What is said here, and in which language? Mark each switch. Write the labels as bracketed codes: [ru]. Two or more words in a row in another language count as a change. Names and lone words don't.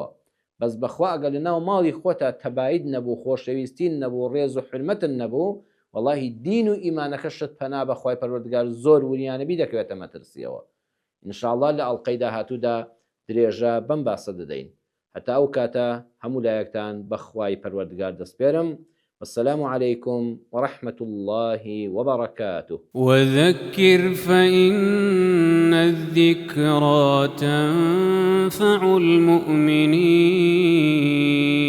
[ckb] بەس بەخوا ئەگەر لە ناو ماڵی خۆتا تەباید نەبوو، خۆشەویستین نەبوو، ڕێز و حرمەتن نەبوو، وەڵڵاهی دین و ئیمانەکە شت پەنا بەخوای پەروەردگار زۆر وریانەبی دەکەوێتە مەترسیەوە. ئینشاءڵڵا لە ئەڵلقەی داهاتوودا درێژە بەم باسە دەدەین. هەتا ئەو کاتە هەموو لایەکتان بەخوای پەروەردگار دەسپێرم. [ar] والسلام عليكم ورحمة الله وبركاته. وذكر فإن الذكرى تنفع المؤمنين.